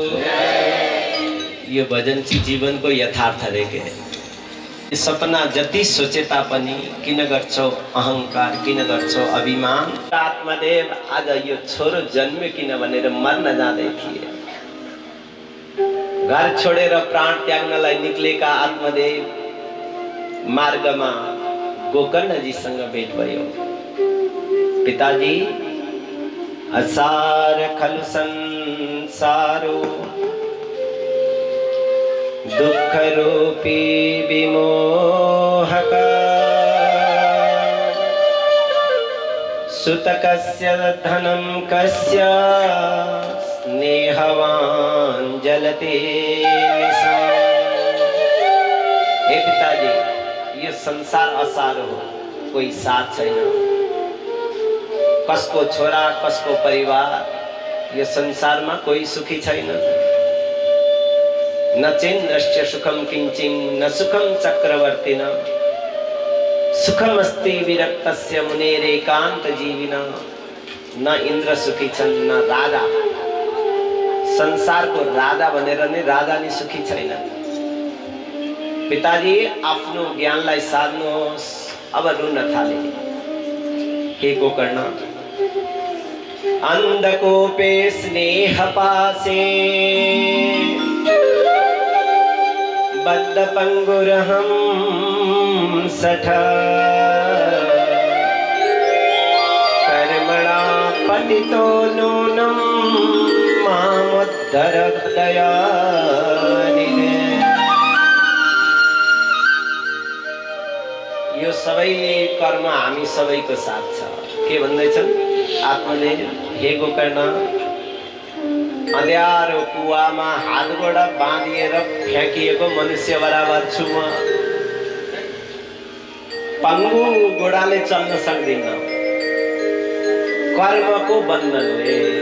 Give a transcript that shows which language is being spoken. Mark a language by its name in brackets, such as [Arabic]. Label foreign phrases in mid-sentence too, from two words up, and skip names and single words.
[Nepali] यो भजन चाहिँ जीवनको यथार्थ देखे सपना जति सोचे तापनि किन गर्छौ अहङ्कार किन गर्छौ अभिमान आत्मदेव आज यो छोरो जन्म्यो किन भनेर मर्न जाँदै थिए घर छोडेर प्राण त्याग्नलाई निक्लेका आत्मदेव मार्गमा गोकर्णजीसँग भेट भयो पिताजी [Sanskrit] असार खलु संसारो दुख रूपी विमोहक सुत कस्य धनं कस्य स्नेहवान जलते [Nepali] हे पिताजी ये संसार असार हो कोई साथ छैन कसको छोरा कसको परिवार यो संसारमा कोही सुखी छैन [Sanskrit] न चेन्द्रस्य सुखम किंचिन न सुखम चक्रवर्तिन सुखमस्ति विरक्तस्य मुनेरेकांत जीविना [Nepali] न इंद्र सुखी छन् न राजा संसारको राजा भनेर नै राजा नि सुखी छैन पिताजी आफ्नो ज्ञानलाई साध्नुहोस् अब रुन थाले के गोकर्ण [Sanskrit] अंधकोपे स्नेह पासे बद्ध पंगुरहं सठ कर्मणा पतितो नूनं मामुद्धर दयानिधे यो [Nepali] सबै कर्म हामी सबैको साथ छ के भन्दैछन् आत्माले हे गोकर्ण अँध्यारो कुवामा हात गोडा बाँधिएर फ्याँकिएको मनुष्य बराबर छु म पङ्गु गोडाले चल्न सक्दिन कर्मको बन्धनले।